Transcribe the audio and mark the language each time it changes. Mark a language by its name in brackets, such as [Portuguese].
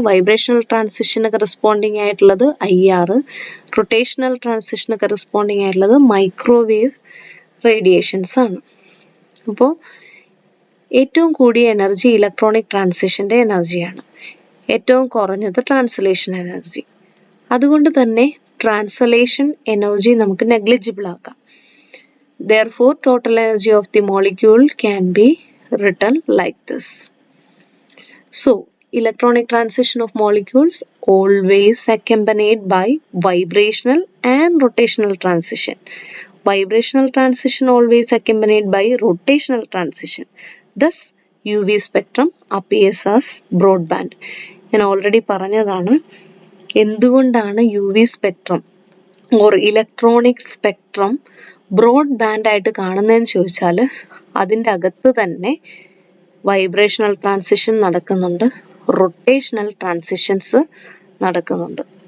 [Malayalam] Vibrational ട്രാൻസിഷന് corresponding ആയിട്ടുള്ളത് IR, rotational ട്രാൻസിഷന് corresponding ആയിട്ടുള്ളത് microwave radiations ആണ്. അപ്പോൾ ഏറ്റവും കൂടിയ എനർജി ഇലക്ട്രോണിക് ട്രാൻസിഷന്റെ എനർജിയാണ്, ഏറ്റവും കുറഞ്ഞത് ട്രാൻസ്ലേഷൻ എനർജി. അതുകൊണ്ട് തന്നെ ട്രാൻസ്ലേഷൻ എനർജി നമുക്ക് നെഗ്ലിജിബിൾ ആക്കാം. [English] Therefore, total energy of the molecule can be written like this. So, electronic transition of molecules always accompanied by vibrational and rotational transition. Vibrational transition always accompanied by rotational transition. Thus, UV spectrum appears as broadband. [Malayalam] ഞാൻ already പറഞ്ഞതാണ് എന്തുകൊണ്ടാണ് UV spectrum or electronic spectrum broad band ആയിട്ട് കാണുന്നതെന്ന് ചോദിച്ചാൽ അതിൻ്റെ അകത്ത് തന്നെ vibrational transition നടക്കുന്നുണ്ട്, റൊട്ടേഷണൽ ട്രാൻസിഷൻസ് നടക്കുന്നുണ്ട്.